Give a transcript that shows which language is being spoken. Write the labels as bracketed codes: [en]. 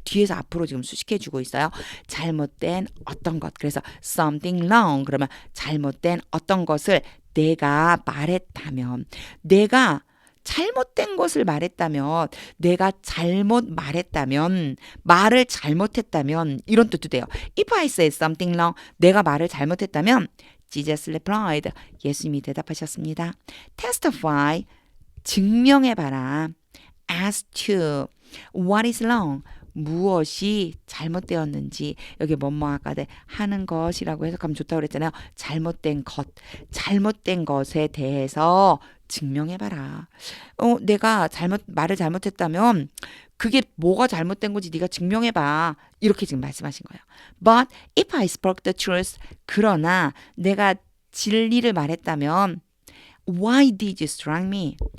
[ko] 뒤에서 앞으로 지금 수식해주고 있어요. 잘못된 어떤 것. 그래서 [en] something wrong [ko] 그러면 잘못된 어떤 것을 내가 말했다면 내가 잘못된 것을 말했다면 내가 잘못 말했다면 말을 잘못했다면 이런 뜻도 돼요. [en] If I said something wrong [ko] 내가 말을 잘못했다면 [en] Jesus replied [ko] 예수님이 대답하셨습니다. Testify 증명해봐라. [en] As to what is wrong [ko] 무엇이 잘못되었는지 여기 뭐뭐 아까 하는 것이라고 해석하면 좋다고 그랬잖아요. 잘못된 것에 대해서 증명해봐라. 내가 말을 잘못했다면 그게 뭐가 잘못된 건지 네가 증명해봐. 이렇게 지금 말씀하신 거예요. [en] But if I spoke the truth [ko] 그러나 내가 진리를 말했다면 [en] Why did you strike me?